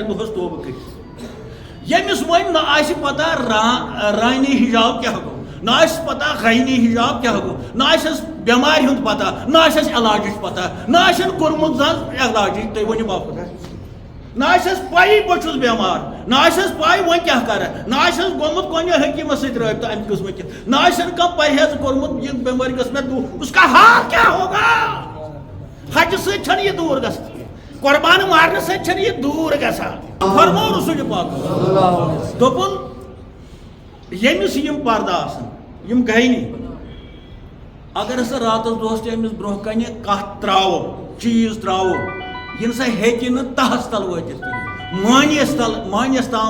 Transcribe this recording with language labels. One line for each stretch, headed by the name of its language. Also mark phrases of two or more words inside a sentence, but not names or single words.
Kashmiri: دۄہس توبہٕ کٔرِتھ ییٚمِس وۄنۍ نہ آسہِ پتہ رانی حجاب کیٛاہ گوٚو نہ آسہِ پتہ غینی حجاب کیٛاہ گوٚو نہ آسٮ۪س بٮ۪مارِ ہُنٛد پتہ نہ آسٮ۪س علاجٕچ پتہ نہ آسٮ۪ن کوٚرمُت زانٛہہ علاجٕچ تُہۍ ؤنِو باپت نہ آسٮ۪س پایی بہٕ چھُس بٮ۪مار نہ آسٮ۪س پاے وۄنۍ کیٛاہ کرٕ نہ آسٮ۪س گوٚمُت کُنہِ حکیٖمس سۭتۍ رٲبطہٕ امہِ قٕسمہٕ کہِ نہ آسٮ۪ن کانٛہہ پرہیز کوٚرمُت یہِ بٮ۪مٲرۍ گٔژھ مےٚ دوٗر
Urdu: اس کا حال کیٛاہ ہوگا
Kashmiri: حجہِ سۭتۍ چھنہٕ یہِ دوٗر گژھان قۄربان مارنہٕ سۭتۍ چھنہٕ یہِ دوٗر گژھان فرمو رسول پاک دوٚپُن ییٚمِس یِم پردٕ آسن یِم گٔیی اگر ہسا راتس دۄہس تہِ أمِس برونٛہہ کنہِ کتھ تراوو چیٖز تراوو یہِ نسا ہیٚکہِ نہٕ تہس تل وٲتِتھ کِہیٖنۍ مانیس تام